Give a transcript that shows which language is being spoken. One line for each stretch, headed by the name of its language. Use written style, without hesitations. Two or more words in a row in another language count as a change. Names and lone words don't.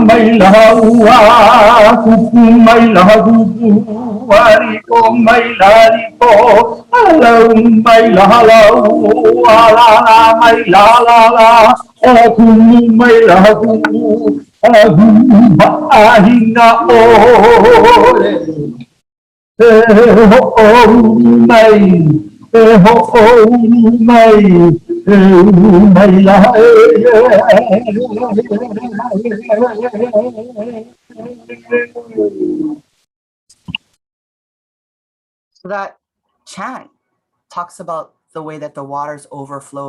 English: may lahawa kuku may lahagugu wariko may lariko alaw may lahalaw alala may lalala kumu may lahagugu ahin na may So that chant talks about the way that the waters overflow